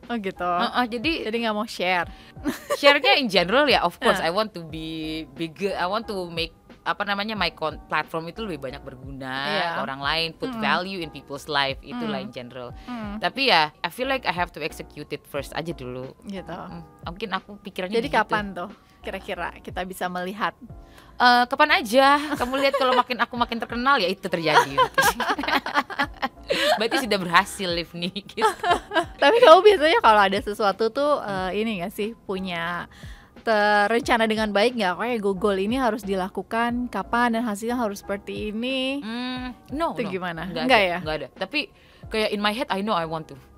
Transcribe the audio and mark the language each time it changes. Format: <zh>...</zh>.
<id>Oh gitu. Jadi nggak mau share.</id> <en>Share-nya in general ya, of course I want to be bigger, I want to make my platform itu</en> <id>lebih banyak berguna ke orang lain,</id> <en>put value in people's life, itulah in general. Tapi ya I feel like I have to execute it first</en> <id>aja dulu gitu. Mungkin aku pikirannya jadi kapan tuh kira-kira kita bisa melihat? Kapan aja kamu lihat, kalau aku makin terkenal ya itu terjadi. Berarti sudah berhasil Livni gitu. Tapi kamu biasanya kalau ada sesuatu tuh ini nggak sih, punya terencana dengan baik nggak, kayak goal ini harus dilakukan kapan dan hasilnya harus seperti ini? Itu gimana? Nggak ya? Nggak ada. Tapi kayak</id> <en>in my head I know I want to.</en>